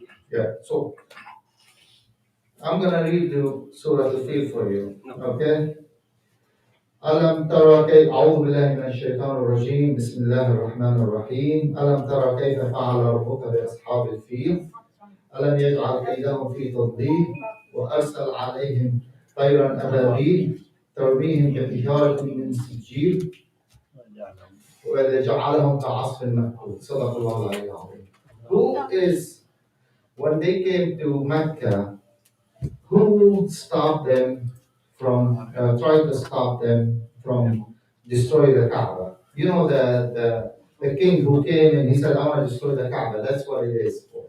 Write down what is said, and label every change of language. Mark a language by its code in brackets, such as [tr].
[en] Yeah. So I'm gonna read the Surah Al-Fil for you. Okay? [ar] ألم ترى كيف أعوذ بالله من الشيطان الرجيم بسم الله الرحمن الرحيم ألم ترى كيف فعل ربك بأصحاب الفيل ألم يجعل كيدهم في تضليل وأرسل عليهم طيرا أبابيل ترميهم بحجارة من سجيل وجعلهم كعصف مأكول صدق الله العلي العظيم. [en] Who is, when they came to Mecca, who stopped them from, tried to stop them from destroying the Kaaba? You know, the king who came and he said, I want to destroy the Kaaba. That's what it is.